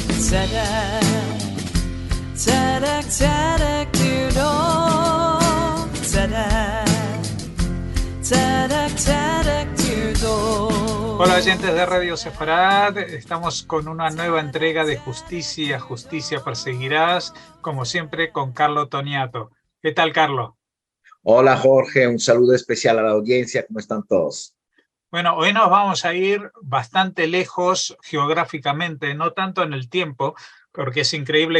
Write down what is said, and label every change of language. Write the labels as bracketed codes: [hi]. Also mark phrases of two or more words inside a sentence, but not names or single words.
[he] צדק, צדק, צדק תרדוף. צדק, צדק, צדק תרדוף. [es] Hola oyentes de Radio Sefarad, estamos con una nueva entrega de Justicia, Justicia Perseguirás, como siempre con Carlo Toniato. ¿Qué tal, Carlo? Hola Jorge, un saludo especial a la audiencia, ¿cómo están todos? Bueno, hoy nos vamos a ir bastante lejos geográficamente, no tanto en el tiempo, porque es increíble